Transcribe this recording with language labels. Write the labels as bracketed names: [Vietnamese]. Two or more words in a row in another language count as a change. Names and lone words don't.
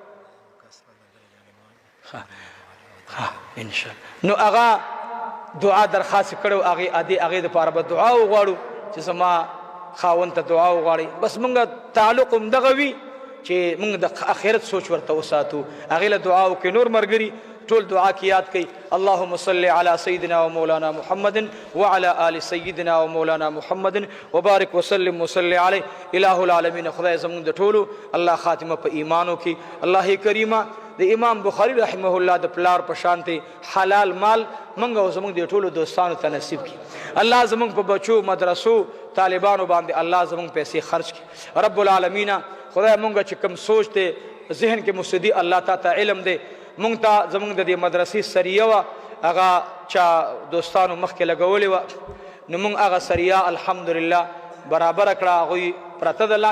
[Pashto] نو هغه دعا درخواست کړو هغې دپاره به دعا وغواړو چې زما خاوند ته دعا وغواړئ بس موږ تعلق هم دغه وي چې موږ د آخرت سوچ ورته وساتو هغې له دعا وکړئ نور ملګري ټول دعا کې یاد کړئ [Arabic] اللهم صل علی سیدنا و مولانا محمد وعلى آل سیدنا و مولانا محمد وبارک وسلم وصلی علیه الہ العالمین [Pashto] خدای زموږ د ټولو الله خاتمه په ایمانو کې الله کریمه د امام بخاری [Arabic] رحمه الله [Pashto] د پلار په شانتې حلال مال موږ او زموږ د ټولو دوستانو ته نصیب کړي الله زموږ په بچو مدرسو طالبانو باندې الله زموږ پیسې خرج کړي [Arabic] رب العالمین [Pashto] خدای موږ چې کوم سوچ دی ذهن کې مسدي الله تعالی علم دی مونږ ته زمونږ د دې مدرسې سریه وه هغه چا دوستانو مخکې لګولې وه نو موږ هغه سریه الحمدلله برابره کړه هغوی پرته د